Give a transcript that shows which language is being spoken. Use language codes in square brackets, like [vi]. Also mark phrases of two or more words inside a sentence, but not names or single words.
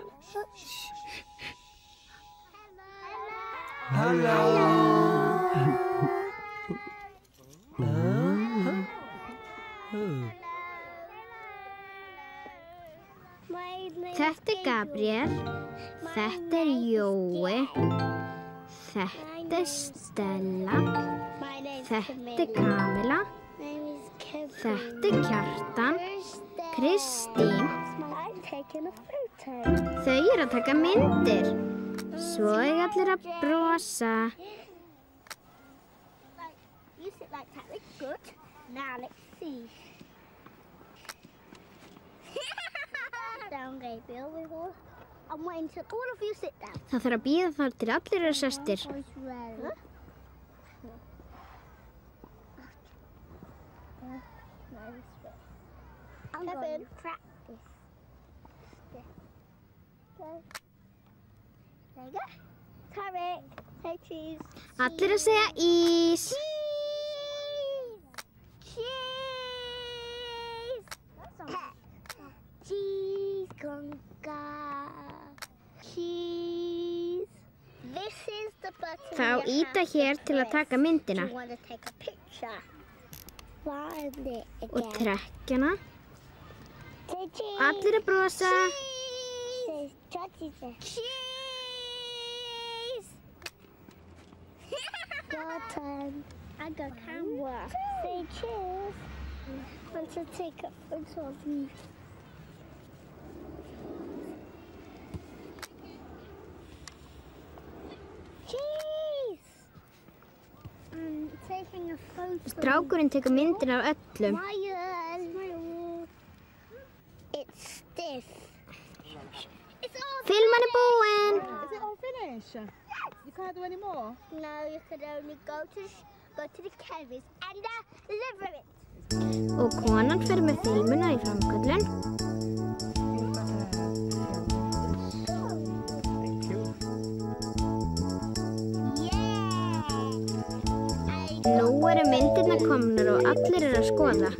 [is] Þetta Gabriel, þetta Jói, þetta Stella, þetta Kamila, þetta Kjartan, Kristín. Þau eru að taka myndir. Svo er allir að brosa. [en] You sit like that, looks good. Now let's see. Down, Gabriel. I'm waiting till all of you sit down. [is] Það þarf að bíða þar til allir eru sestir. [en] I'm going to practice. There you go. Tarek, say cheese. [is] Allir að segja ís. [en] Cheese, conga, cheese. This is the button. [is] Þá íta hér til að taka myndina. [en] You want to take a picture. Find it again. [is] Og trekkjana. [en] Say cheese. [is] Allir að brosa. [en] Cheese. Cheese. Your turn. I got camera. Say cheese. I want to take a photo of you. Cheese. I'm taking a photo. [is] Strákurinn tekur myndir af öllum. [en] Smile. It's stiff. It's all [is] Filman er búinn. [en] Is it all finished? You can't do any more? No, you could only go to the chemist and deliver it. [is] Og konan fer með filmuna í framköllun. Nú eru myndirnar komnar og allir eru að skoða.